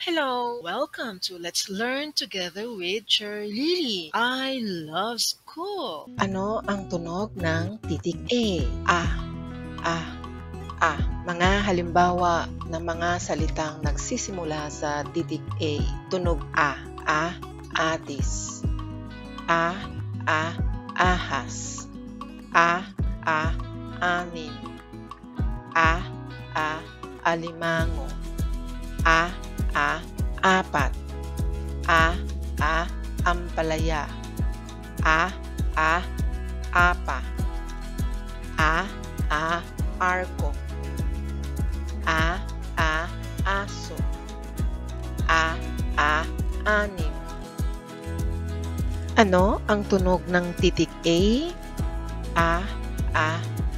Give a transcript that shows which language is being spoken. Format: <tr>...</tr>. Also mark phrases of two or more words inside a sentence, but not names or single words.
<en>Hello! Welcome to Let's Learn Together with Cher Lily. I love school.</en> <tl>Ano ang tunog ng titik A? A, A. Mga halimbawa ng mga salitang nagsisimula sa titik A. Tunog A. Atis. A, ahas. A, anin. A, alimango. A, apat. A, ampalaya. A, apa. A, arko. A, aso. A, anim. Ano ang tunog ng titik A? A,</tl>